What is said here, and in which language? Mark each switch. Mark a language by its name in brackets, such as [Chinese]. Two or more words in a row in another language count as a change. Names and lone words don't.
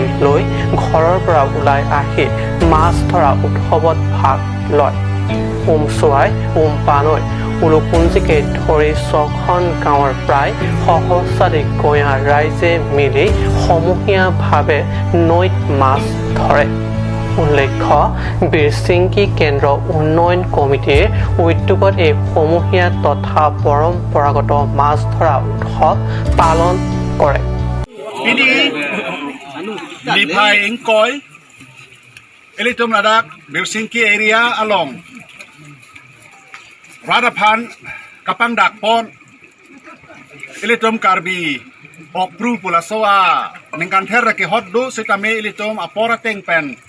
[Assamese] লৈ ঘৰৰ পৰা ওলাই আহি মাছ ধৰা উৎসৱত ভাগ লয় চোৱাই পানৈ উলুপুঞ্জিকে ধৰি 6খন গাঁৱৰ প্ৰায় সহস্ৰাধিক গঞা ৰাইজে মিলি সমূহীয়াভাৱে নৈত মাছ ধৰে উল্লেখ্য বীৰচিংকি কেন্দ্ৰ উন্নয়ন কমিটিৰ উদ্যোগত এই সমূহীয়া তথা পৰম্পৰাগত মাছ ধৰা উৎসৱ পালন কৰে [Karbi] Lipay Ingkoy Ilitum Ladak Bীরচিংকি area along Radapan Kapang Dakpon Ilitum Karbi Okpru Pulasoa Ningkan Terra Ki Hotdu Sitame Ilitum Apora Tengpen